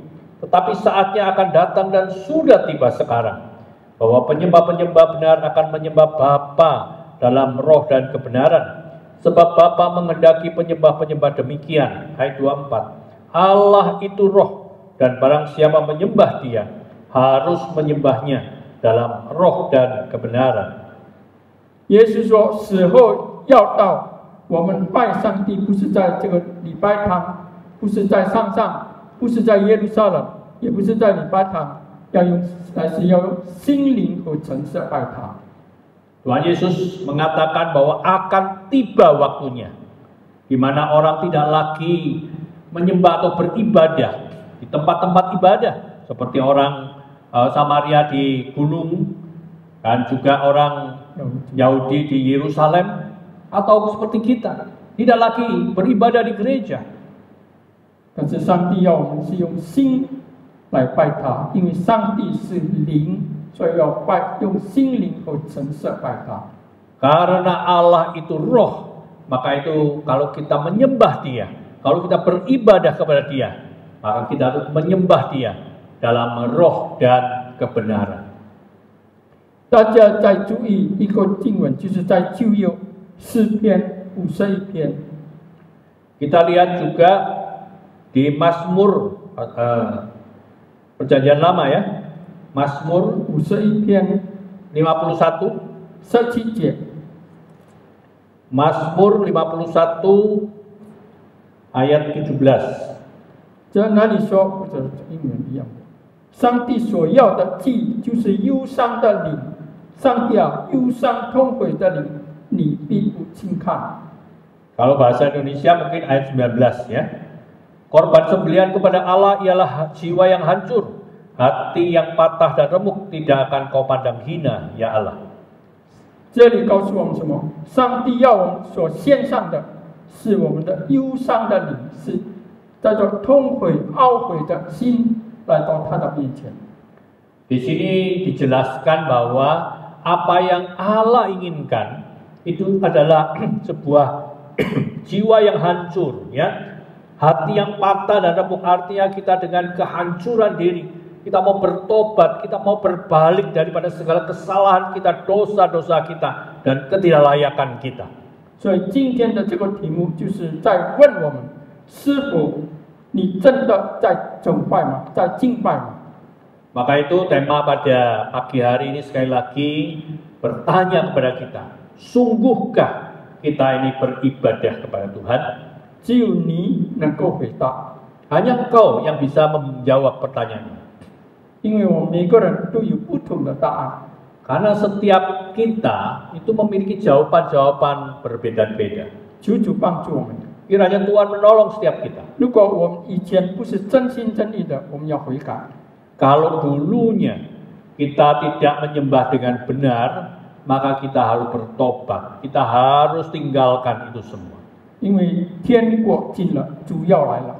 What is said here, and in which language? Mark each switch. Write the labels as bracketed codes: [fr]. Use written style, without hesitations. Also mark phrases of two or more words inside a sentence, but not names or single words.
[id] Tetapi saatnya akan datang dan sudah tiba sekarang, bahwa penyembah-penyembah benar akan menyembah Bapa dalam roh dan kebenaran. Sebab Bapa menghendaki penyembah-penyembah demikian. Ayat 24. Allah itu roh, dan barang siapa menyembah Dia harus menyembahnya dalam roh dan kebenaran. [zh] 耶稣说：“死后要到，我们拜上帝不是在这个礼拜堂，不是在山上，不是在耶路撒冷，也不是在礼拜堂，乃是要用心灵和诚实拜他。” [id] Tuhan Yesus mengatakan bahwa akan tiba waktunya di mana orang tidak lagi menyembah atau beribadah di tempat-tempat ibadah seperti orang Samaria di gunung dan juga orang Yahudi di Yerusalem, atau seperti kita tidak lagi beribadah di gereja. [zh] 但是上帝要我们是用心来拜他，因为上帝是灵，所以要用心灵和诚实拜他。 [id] Karena Allah itu roh, maka itu kalau kita menyembah Dia, kalau kita beribadah kepada Dia, maka kita harus menyembah Dia dalam roh dan kebenaran. [zh] 大家再注意一个经文，就是在旧约诗篇51篇。 [id] Kita lihat juga di Mazmur Perjanjian Lama ya, Mazmur [zh] 51 篇 51, 17节。 [id] Mazmur 51 ayat 17. [zh] 这哪里说？或者英文一样。上帝所要的祭就是忧伤的灵，上帝啊，忧伤痛悔的灵，你必不轻看。 [id] Kalau bahasa Indonesia mungkin ayat 19 ya. Korban sembelihan kepada Allah ialah jiwa yang hancur, hati yang patah dan remuk tidak akan kau pandang hina, ya Allah. [zh] 这里告诉我们什么？上帝要我们所献上的是我们的忧伤的灵，是带着痛悔、懊悔的心来到他的面前。 [id] Di sini dijelaskan bahwa apa yang Allah inginkan itu adalah sebuah jiwa yang hancur, ya, hati yang patah dan remuk, artinya kita dengan kehancuran diri, kita mau bertobat, kita mau berbalik daripada segala kesalahan kita, dosa-dosa kita dan ketidaklayakan kita. [zh] 所以今天的这个题目就是在问我们：是否你真的在崇拜吗？在敬拜吗？ [id] Maka itu tema pada pagi hari ini sekali lagi bertanya kepada kita, sungguhkah kita ini beribadah kepada Tuhan? [zh] 只有你能够回答， [id] Hanya engkau yang bisa menjawab pertanyaan ini. [zh] 因为我们每个人都有不同的答案。 [id] Karena setiap kita itu memiliki jawaban-jawaban berbeda-beda. [zh] 求主帮助我们。 [id] Kiranya Tuhan menolong setiap kita. [zh] 如果我们以前不是真心真意的，我们要悔改。 [id] Kalau dulunya kita tidak menyembah dengan benar, maka kita harus bertobat. Kita harus tinggalkan itu semua. [zh] 因为天国近了，主要来了。